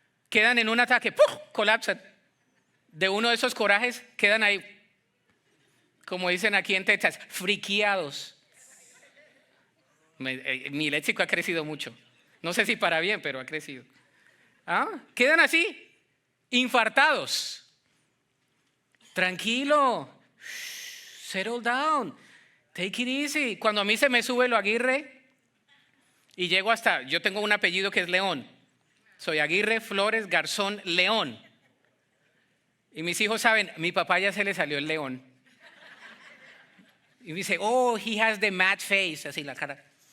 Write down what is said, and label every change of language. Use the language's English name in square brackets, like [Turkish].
[Spanish] Quedan en un ataque, ¡puf!, colapsan. De uno de esos corajes quedan ahí, como dicen aquí en Texas, friqueados. Mi léxico ha crecido mucho. No sé si para bien, pero ha crecido. Quedan así, infartados. [English] Tranquilo, settle down, take it easy. [Spanish] Cuando a mí se me sube lo Aguirre y llego hasta, yo tengo un apellido que es León. Soy Aguirre Flores Garzón León. Y mis hijos saben, mi papá ya se le salió el león. Y me dice, oh, [English] he has the mad face, [Spanish] así la cara.